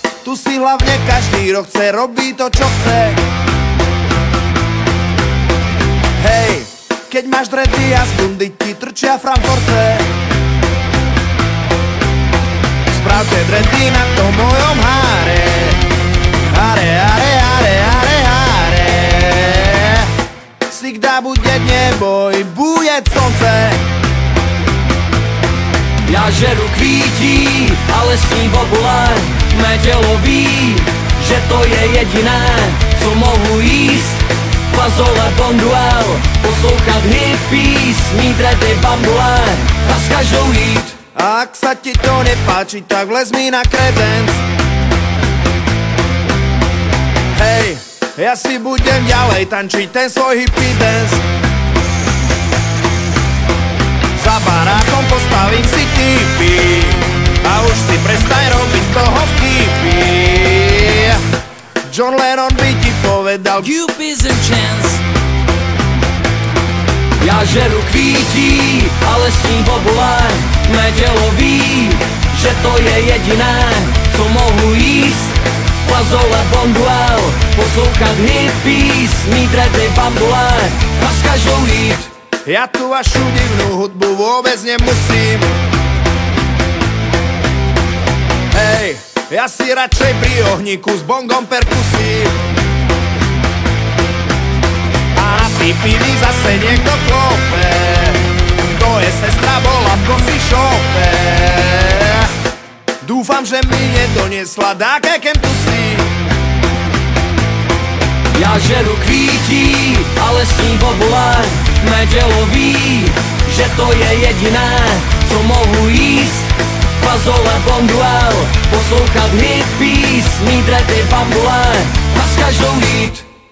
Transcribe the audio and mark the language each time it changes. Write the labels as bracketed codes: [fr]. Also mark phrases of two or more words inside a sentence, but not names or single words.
[sk] Tu si hlavne každý rok chce robiť to, čo chce. Hej, keď máš dredy a z bundy ti trčia Frankfurtce. Spravte dredy na tom mojom háre. Háre, háre, háre, háre, háre. [ru] Всегда будет небо и будет солнце. [cs] Ja žeru kvítí, ale s ním bobule. Mé tělo ví, že to je jediné, co mohu jíst. Fazole bonduel, poslouchat hippies, mít dredy bambule a s každou jít. [sk] A ak sa ti to nepáči, tak vlez mi na kredenc. Hej, ja si budem ďalej tančiť ten svoj [en] hippie dance. [sk] Za barákom postavím si tipy a už si prestaň robiť z toho vtipy. John Lennon by ti povedal [en] Cupid's and chance. [cs] Ja žeru kvítí, ale s ním bobule. Mé tělo ví, že to je jediné, co mohu jíst. Fazole bonduel, poslouchat hippies, mít dredy bambule a s každou jít. [sk] Ja tu vašu divnú hudbu vôbec nemusím. Hej, ja si radšej pri ohníku s bongom perkusím. A na pipi zase niekto klope. To je sestra, bola v [en] coffee shope. [sk] Dúfam, že mi nedoniesla dáke kempusy. [cs] Ja žeru kvítí, ale s ním bobule. Mé tělo ví, že to je jediné, co mohu jíst. Fazole bonduel, poslouchat hippies, mít dredy bambule a s každou jít.